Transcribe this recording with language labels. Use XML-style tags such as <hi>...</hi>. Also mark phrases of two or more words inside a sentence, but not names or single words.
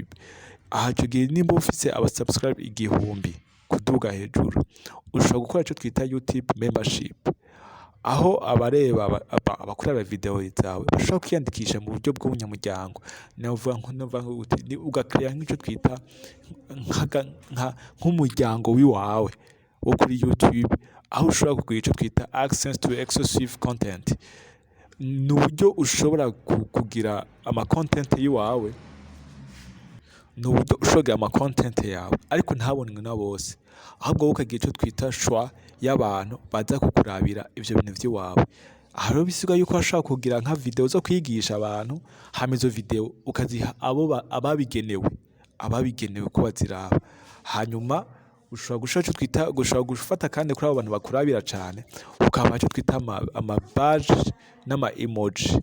<rn>Aha ico gihe nimba ufise abasubscribe 1000 kuduga hejuru, ushobora gukora ico twita YouTube membership, aho abareba abakuraba video zawe bashobora kwiyandikisha mu buryo bw'ubunyamuryango. Navuga ugakreya nk'ico twita nk'umuryango wiwawe wo kuri YouTube, aho ushobora kugira ico twita</rn> <en>access to exclusive content.</en> <rn>Ni uburyo ushobora kugira ama content yiwawe, ni uburyo ushobora ama content yawe ariko ntabonwe na bose, ahubwo ukagira ico twita choix y'abantu baza kukurabira ivyo bintu vy'iwawe. aha rero bisiga yuko washobora kugira nka video zo kwigisha abantu, hama izo video ukaziha ababigenewe ko baziraba, hanyuma ushobora gufata kandi kuri abo bantu bakurabira cane ukabaha ico twita ama badge n'ama emoji.</rn>